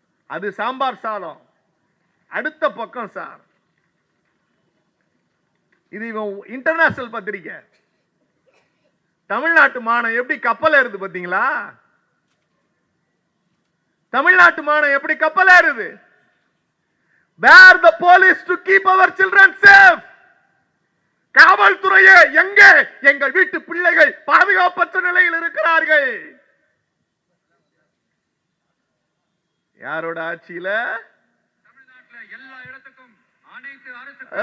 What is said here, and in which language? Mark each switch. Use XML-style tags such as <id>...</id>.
<ta>அது சாம்பார் சாதம். அடுத்த பக்கம் சார், இது இன்டர்நேஷனல் பத்திரிகை. தமிழ்நாட்டு மானம் எப்படி கப்பல் ஏறுது பாத்தீங்களா? தமிழ்நாட்டு மானம் எப்படி கப்பல் ஏறுது?</ta> <en>Where the police to keep our children safe?</en> <ta>காவல்துறையே எங்கே? எங்கள் வீட்டு பிள்ளைகள் பாதுகாப்பற்ற நிலையில் இருக்கிறார்கள். யாரோட ஆட்சியில? தமிழ்நாட்டுல எல்லா இடத்துக்கும் அனைத்து அரசு</ta>